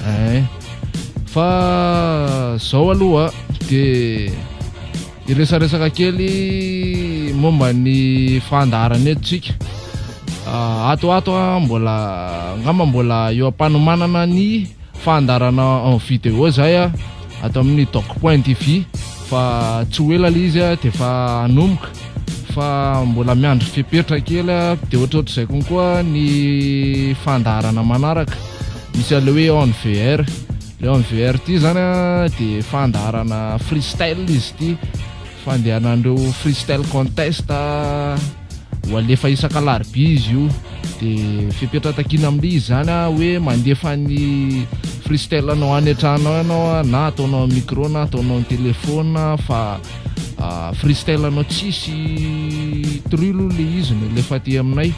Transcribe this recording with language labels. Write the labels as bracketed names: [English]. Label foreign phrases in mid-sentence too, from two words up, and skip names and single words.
[Malagasy] fa zao aloha de iresaresaka kely momba ny fandaharana etontsika ato mbola ngamba mbola eo ampanomanana ny fandaharana [French] en vidéo [Malagasy] zay ato amin'ny doc.tv fa tsy ho ela le izy de fa anomboka fa mbola miandry fipetra kely de ohatrohatrizay konkoa ny fandaharana manaraka misy le hoe on VR le on VR ty zany de fandaharana freestyle izy ty fandehanandreo [English] freestyle contest [Malagasy] ho alefa isaka larby izy io de fipetra takina amin'le izy zany hoe mandefa ny freestyle anao any an-trano anao na ataonao micro na ataonao telefona fa freestyle anao tsisy trulo le izy no lefa ty aminay